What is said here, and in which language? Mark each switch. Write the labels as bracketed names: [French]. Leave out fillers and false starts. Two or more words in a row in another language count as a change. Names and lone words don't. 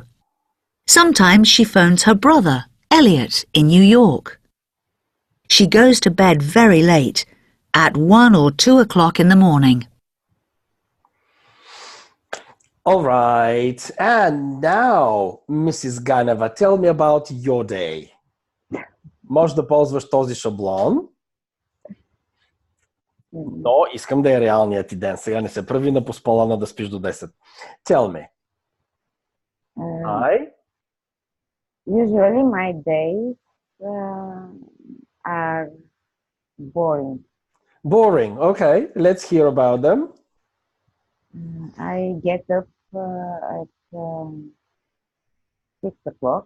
[English] Sometimes she phones her brother, Elliot, in New York. She goes to bed very late, at 1 or 2 o'clock in the morning. All right. And now, Mrs. Ганева, tell me about your day. [Bulgarian] Може да ползваш този шаблон, но искам да е реалният ти ден. Сега не се прави на поспалана да спиш до 10. [English] Tell me. Usually my days are boring. Boring. Okay, let's hear about them. I get up at 6 o'clock.